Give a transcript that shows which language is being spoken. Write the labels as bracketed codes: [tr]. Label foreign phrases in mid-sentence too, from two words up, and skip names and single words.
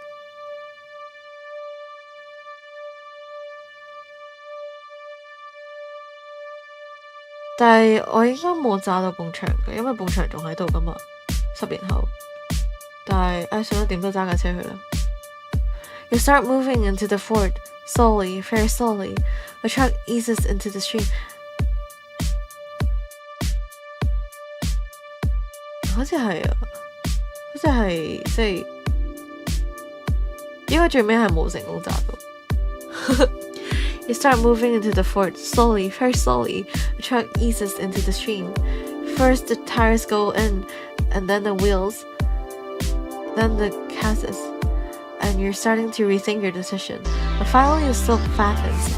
[yue] 但係我應該冇炸到埲牆嘅，因為埲牆仲喺度噶嘛，10年後。但係算啦，點都揸架車去啦。 [en] You start moving into the fort, slowly, very slowly. The truck eases into the stream. [yue] 好似係即係，應該最尾係冇成功炸到。 [en] You start moving into the fort, slowly, very slowly. The truck eases into the stream. First the tires go in, and then the wheels, then the chassis. And you're starting to rethink your decision. But finally the slope flattens.